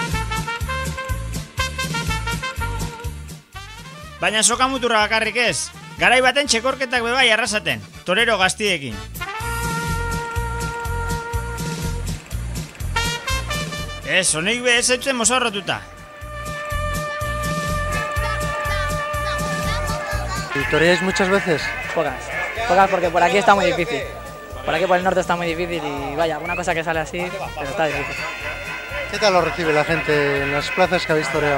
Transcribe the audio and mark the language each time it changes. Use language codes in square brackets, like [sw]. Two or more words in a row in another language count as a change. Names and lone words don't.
[eu] Baina soka muturra bakarrik ez. Garai baten txekorketak bebai arrasaten, torero gaztiekin. Ez, honek be ez eutzen mozorrotuta. [es] ¿Y toreáis muchas veces? Pocas porque por aquí está muy difícil. Por aquí por el norte está muy difícil y vaya, alguna cosa que sale así, pero está difícil. ¿Qué tal lo recibe la gente en las plazas que habéis toreado?